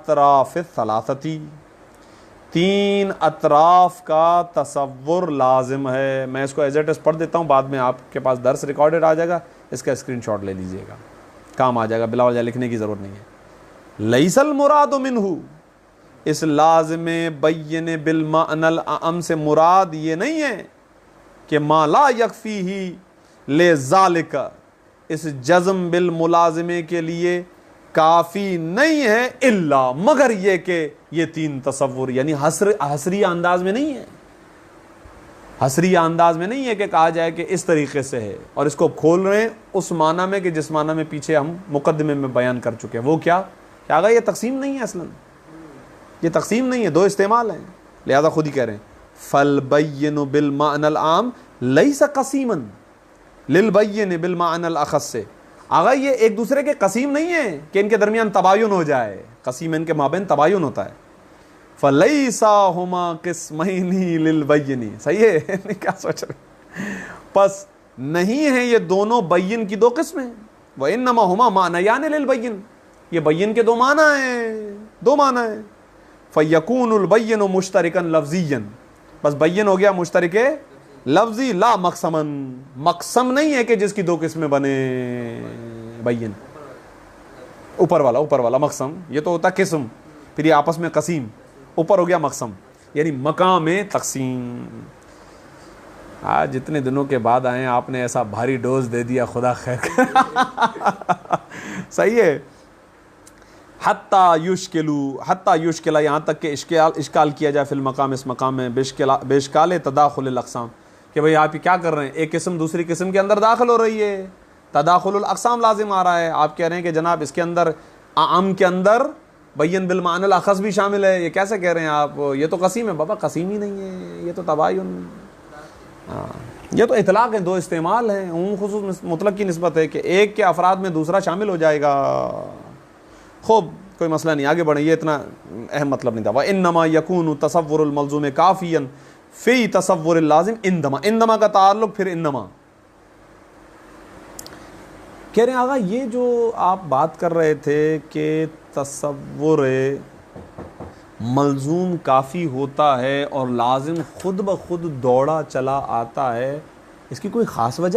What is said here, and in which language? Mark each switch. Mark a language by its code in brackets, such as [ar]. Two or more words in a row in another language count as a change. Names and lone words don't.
[ar] تصور الاطراف الثلاثتی، [ur] تین اطراف کا تصور لازم ہے. میں اس کو [en] as it is [ur] پڑھ دیتا ہوں, بعد میں آپ کے پاس درس ریکارڈڈ آ جائے گا, اس کا اسکرین شاٹ لے لیجئے گا, کام آ جائے گا, بلا وجہ لکھنے کی ضرورت نہیں ہے. [ar] لیس المراد منہ, [ur] اس لازم بین بالمعنی الاعم سے مراد یہ نہیں ہے کہ [ar] ما لا یکفیہ لذالک, [ur] اس جزم بالملازمے کے لیے کافی نہیں ہے, الا مگر یہ کہ یہ تین تصور, یعنی حصری انداز میں نہیں ہے, حصری انداز میں نہیں ہے کہ کہا جائے کہ اس طریقے سے ہے, اور اس کو کھول رہے ہیں اس معنی میں کہ جس معنی میں پیچھے ہم مقدمے میں بیان کر چکے ہیں. وہ کیا آگا, یہ تقسیم نہیں ہے, اصلا یہ تقسیم نہیں ہے, دو استعمال ہیں, لہذا خود ہی کہہ رہے ہیں [ar] فالبین بالمعنی العام لیس قسیما للبین بالمعنی الاخص [ur] سے. آگا یہ ایک دوسرے کے قسیم نہیں ہے کہ ان کے درمیان تباین ہو جائے, قسیم ان کے مابین تباین ہوتا ہے. [ar] فلیسا ہما قسمین للبین, [ur] صحیح ہے, کیا سوچ رہے, پس نہیں ہے یہ دونوں بین کی دو قسمیں. [ar] وانما ہما معنیان للبین, [ur] یہ بین کے دو معنی ہیں, دو معنی ہیں. [ar] فیکون البین مشترکا لفظیا, [ur] بس بین ہو گیا مشترک لفظی, [ar] لا مقسمن, [ur] مقسم نہیں ہے کہ جس کی دو قسمیں بنے. بین اوپر والا مقسم, یہ تو ہوتا قسم, پھر یہ آپس میں قسیم, اوپر ہو گیا مقسم, یعنی مقام تقسیم. آج جتنے دنوں کے بعد آئے آپ نے ایسا بھاری ڈوز دے دیا, خدا خیر صحیح ہے. [ar] حتی یشکلا, [ur] یہاں تک کہ اشکال کیا جائے [ar] فی المقام, [ur] اس مقام میں, [ar] باشکال تداخل الاقسام, [ur] کہ بھئی آپ کیا کر رہے ہیں, ایک قسم دوسری قسم کے اندر داخل ہو رہی ہے, تداخل الاقسام لازم آ رہا ہے. آپ کہہ رہے ہیں کہ جناب اس کے اندر اعم کے اندر بین بالمعنی الاخص بھی شامل ہے, یہ کیسے کہہ رہے ہیں آپ, یہ تو قسیم ہے. بابا قسیم ہی نہیں ہے, یہ تو تباین, یہ تو اطلاق ہے, دو استعمال ہیں, عموم خصوص مطلق کی نسبت ہے کہ ایک کے افراد میں دوسرا شامل ہو جائے گا. خوب, کوئی مسئلہ نہیں, آگے بڑھیں, یہ اتنا اہم مطلب نہیں تھا. [ar] وَإِنَّمَا يَكُونُ تَصَوُّرُ الْمَلْزُومِ كَافِيًا فِي تَصَوُّرِ اللَّازِمِ اِنْدَمَا, [ur] اِنْدَمَا کا تعلق پھر انما. کہہ رہے ہیں آقا یہ جو آپ بات کر رہے تھے کہ تصور ملزوم کافی ہوتا ہے اور لازم خود بخود دوڑا چلا آتا ہے, اس کی کوئی خاص وجہ؟